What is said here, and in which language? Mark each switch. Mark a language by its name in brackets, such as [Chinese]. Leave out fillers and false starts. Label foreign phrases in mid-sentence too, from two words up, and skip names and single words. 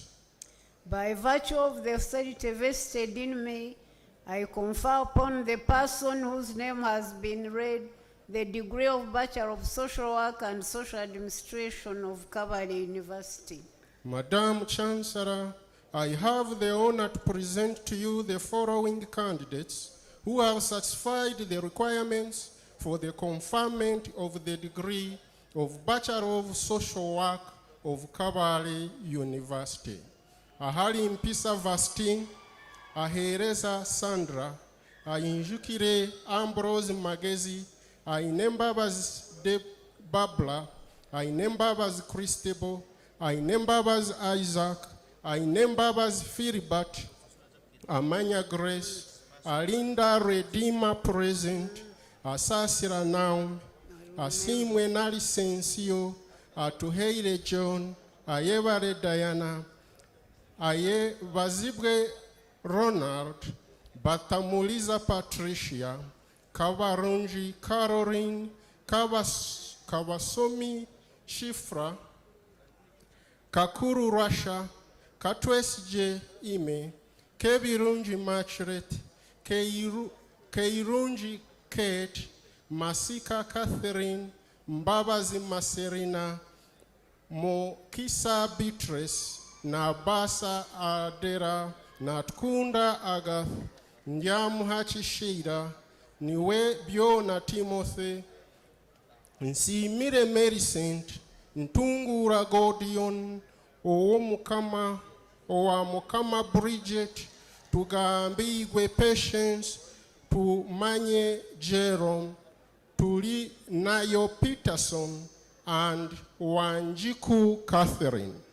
[English] By virtue of the authority vested in me, I confer upon the person whose name has been read the degree of Bachelor of Social Work and Social Administration of Kabale University. Madam Chancellor, I have the honor to present to you the following candidates who have satisfied the requirements for the conferment of the degree of Bachelor of Social Work of Kabale University. Ahali Mpisa Vastin, Ahereza Sandra, Ainjukire Ambrose Magezi, Ainembabas De Babla, Ainembabas Christable, Ainembabas Isaac, Ainembabas Philibert, Amanya Grace, Alinda Redeemer Present, Asasira Naum, Asimwe Nali Sensio, Atuheire John, Ayevare Diana, Aye Vazibre Ronald, Batamuliza Patricia, Kavarunji Caroline, Kawasomi Shifra, Kakuru Rasha, Katwesje Ime, Kebirunji Machret, Keirunji Kate, Masika Catherine, Mbabazi Maserina, Mokisa Beatrice, Nabasa Adera, Natkunda Agath, Nyamuhachi Shida, Niwe Bio na Timothy, Nsimire Mary Saint, Ntungura Godion, Owa Mukama Bridget, Tugambigwe Patience, to Manye Jerome, Tuli Nayo Peterson, and Wanjiku Catherine.